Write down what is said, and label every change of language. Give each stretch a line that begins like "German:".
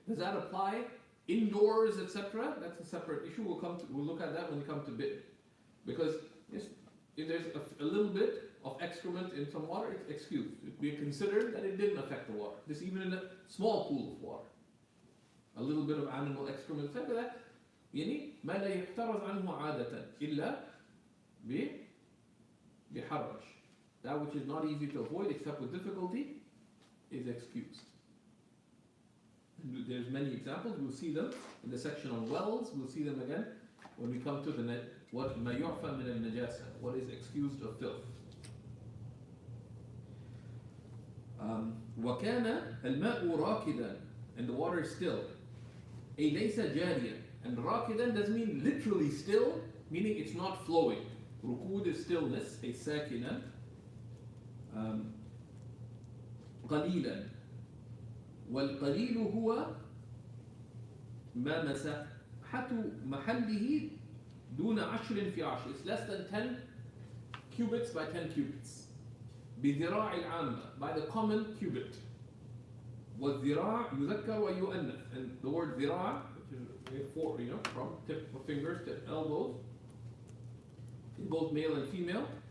English: Does that apply indoors, etc.? That's a separate issue. We'll look at that when we come to bit. Because if there's a little bit of excrement in some water, it's excused. It'd be considered that it didn't affect the water. This even in a small pool of water. A little bit of animal excrement, etc.
Arabic: يعني ما لا يحترز عنه عادة إلا بحرج.
English: That which is not easy to avoid except with difficulty is excused. And there's many examples. We'll see them in the section on wells. We'll see them again when we come to what
Arabic: ما يعفى من النجاسة,
English: what is excused of filth.
Arabic: وكان الماء راكدا,
English: and the water is still.
Arabic: أي ليس جاريا,
English: and راكدا doesn't mean literally still, meaning it's not flowing.
Arabic: ركود
English: is stillness,
Arabic: أي ساكنا. قليلا, والقليل هو ما مساحة محله دون 10 في 10.
English: It's less than 10 cubits by 10 cubits.
Arabic: بذراع العامة,
English: by the common cubit.
Arabic: والذراع يذكر ويؤنث,
English: and the word ذراع, which is four, from tip of fingers to elbows, in both male and female.